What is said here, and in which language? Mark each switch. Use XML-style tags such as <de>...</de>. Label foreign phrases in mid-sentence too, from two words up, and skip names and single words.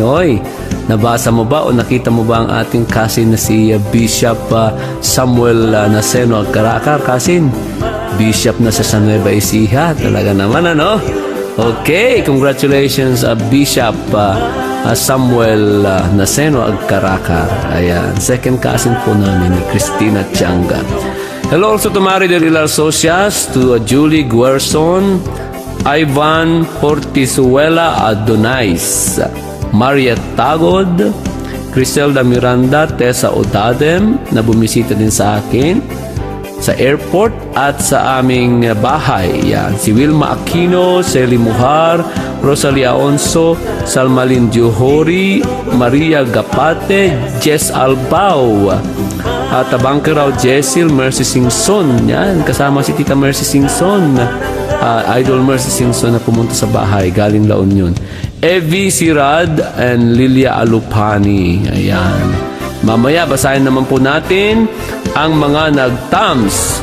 <tl>Oy, nabasa mo ba o nakita mo ba ang ating cousin na si Bishop Samuel Naseno Agkarakar, cousin? Bishop na sa San Nueva Ecija. Talaga naman, ano?</tl> <en>Okay, congratulations, Bishop Samuel Naseno Agkarakar.</en> <tl>Ayan,</tl> <en>second cousin</en> <tl>po namin ni Christina Tianga.</tl> <en>Hello also to</en> <tl>Mari de Rilar Socias, to Julie Guerson, Ivan Portisuela Adonais, Mariet Tagod, Criselda Miranda, Tessa Odadem na bumisita din sa akin sa airport at sa aming bahay. Yan. Si Wilma Aquino, Celi Mujar, Rosalia Onso, Salmalin Johori, Maria Gapate, Jess Albao, at Bangkeraw Jessil, Mercy Singson. Yan, kasama si Tita Mercy Singson. Idol Mercy Singson na pumunta sa bahay, galing La Union. Evie Sirad and Lilia Alupani. Ayan. Mamaya, basahin naman po natin ang mga nag-thumbs.</tl>